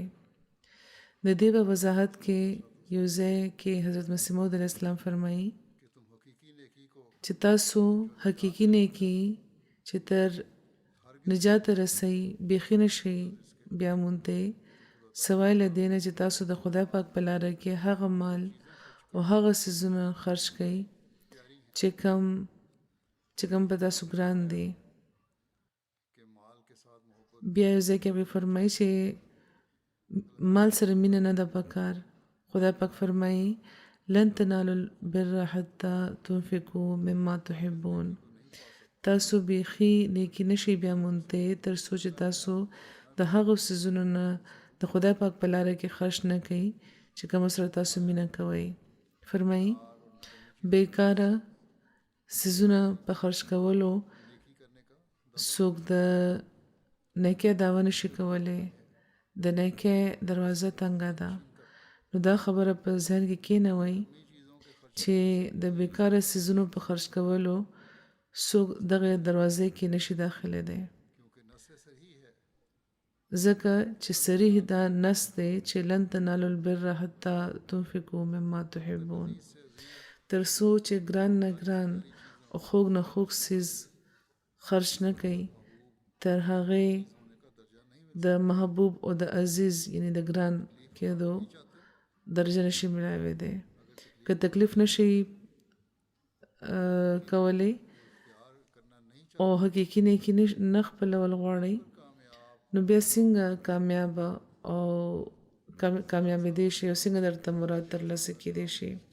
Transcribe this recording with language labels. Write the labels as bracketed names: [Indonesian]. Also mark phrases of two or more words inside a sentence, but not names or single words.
[Pashto] د دې په وضاحت کې یو ځای کې حضرت مسیح موعود علیه السلام فرمایي چې تاسو حقیقي نیکي چې تر نجات رسي بیخي نشي بیا مونته سوای له دې نه چې تاسو د خدای پاک په لاره کې هغه مال او هغه څیزونه خرج کړئ چې کوم په تاسو ګران دي. بیا یو ځای کې به فرمایي چې مال سره مینه نه ده پکار. خدای پاک فرمایي [Arabic] لن تنالوا البر حتى تنفقوا مما تحبون. [Pashto] تاسو بیخي نیکی نشي بیا مونته تر څو چې تاسو د هغو څیزونو نه د خدای پاک په لاره کې خرج نه کوئ چې کوم سره تاسو مینه کوئ. فرمایي بیکاره څیزونه په خرج کولو څوک د نیکۍ دعوه نشي کولی. د نیکۍ دروازه تنګه ده. نو دا خبره په ذهن کې کېنوئ چې د بیکاره څیزونو په خرج کولو څوک دغه دروازې کې نشي داخله دی، ځکه چې صریح دا نص دی چې [Arabic] لن تنالوا البر حتى تنفقوا مما تحبون. [Pashto] تر څو چې ګران نه ګران او خوږ نه خوږ څیز خرج نه کوي تر هغې د محبوب او د عزیز یعنی د ګران کېدو درجه نشي ملاوی دی. که تکلیف نشي کولی او حقیقي نیکي نه خپلول غواړئ نو بیا څنګه کامیابېدی شي او څنګه درته مراد ترلاسه کېدی شي.